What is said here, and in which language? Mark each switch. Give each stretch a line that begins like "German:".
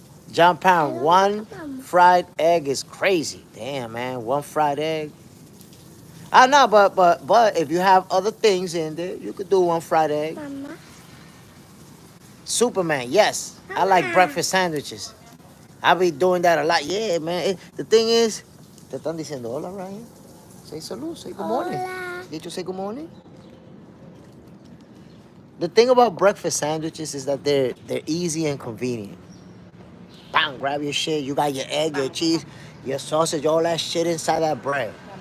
English: John Pound, one fried egg is crazy. Damn, man, one fried egg. I know, but if you have other things in there, you could do one fried egg.
Spanish: Mamá.
English: Superman, yes. I like breakfast sandwiches. I be doing that a lot. Yeah, man. The thing is,
Spanish: te están diciendo hola, Ryan.
English: Say salud, say good morning.
Spanish: Hola.
English: Did you say good morning? The thing about breakfast sandwiches is that they're easy and convenient. Bang, grab your shit. You got your egg, your cheese, your sausage, all that shit inside that bread.